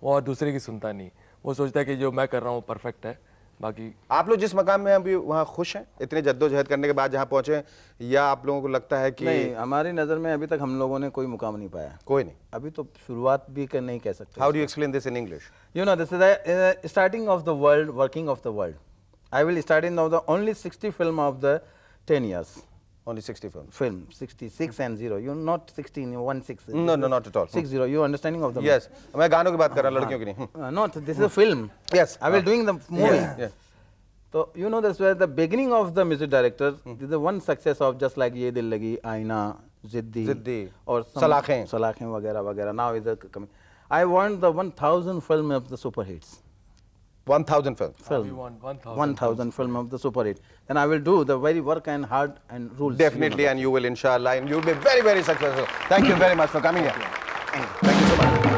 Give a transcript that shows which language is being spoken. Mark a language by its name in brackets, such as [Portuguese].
[Hindi] वो और दूसरे की सुनता नहीं, वो सोचता है कि जो मैं कर रहा हूँ परफेक्ट है, बाकी। आप लोग जिस मकाम में अभी वहाँ खुश हैं इतने जद्दोजहद करने के बाद जहाँ पहुँचे, या आप लोगों को लगता है कि नहीं, हमारी नज़र में अभी तक हम लोगों ने कोई मुकाम नहीं पाया, कोई नहीं? अभी तो शुरुआत भी नहीं कह सकते। [English] How do you explain this in English? You know, this is the starting of the world, working of the world. I will start in now the only 60 film of the 10 years. Only 60 films. Film 66 and 0. You're not 16, you're 16. No, no, not at all. 60. You understanding of the Yes. [Hindi] मैं गानों की बात कर रहा हूँ, लड़कियों की नहीं. [English] Not. This is a film. Yes. I will doing the movie. Yeah, yeah. So you know that's where the beginning of the music director. This is the one success of just like Yeh Dillagi, Aaina, Ziddi, और सलाखें वगैरह वगैरह. Now is the coming. I want the 1000 film of the super hits. 1000 films. We want 1000 film of the super hit. Then I will do the very work and hard and rules. Definitely, and you will, inshallah, and you will be very, very successful. Thank you very much for coming here. Thank you so much.